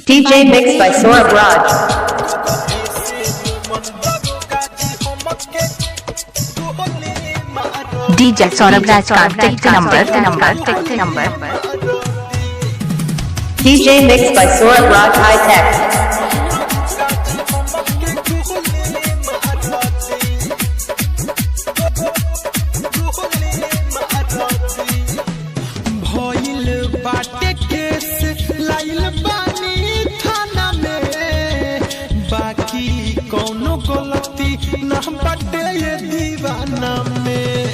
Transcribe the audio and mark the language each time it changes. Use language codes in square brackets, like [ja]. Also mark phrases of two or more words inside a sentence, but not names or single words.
[en] DJ mixed by Saurabh Raj. DJ Saurabh Raj contact number. DJ mixed by Saurabh Raj High Tech. [bho] बाटे केस लाइल बानी थाना में, बाकी कौनो गलती ना बाटे ये दीवाना में।